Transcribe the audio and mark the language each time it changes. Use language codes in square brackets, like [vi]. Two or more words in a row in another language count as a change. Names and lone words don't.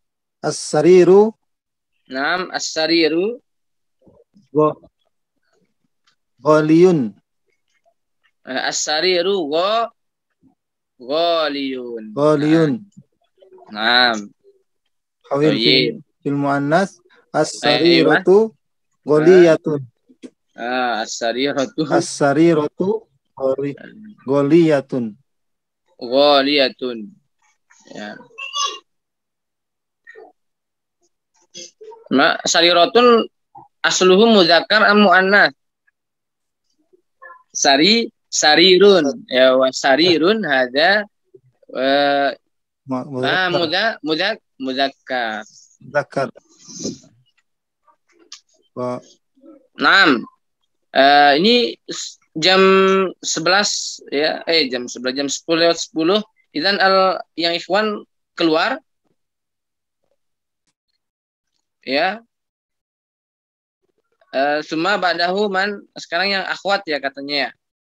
[ar] نعم، السرير. غالٍ. السرير غالٍ. غالٍ. نعم. حاول طيب. في المؤنث السريرة غالية. السريرة السريرة غالية. غالية. يا. سريرة أصله مذكر أم مؤنث? سرير. يا وسرير هذا مذكر. مذكر. نعم. [id] Ini jam 11 ya, jam 11 jam 10:10. Idzan yang ikhwan keluar ya. [ar] ثم بعده من, [id] sekarang yang akhwat ya katanya ya.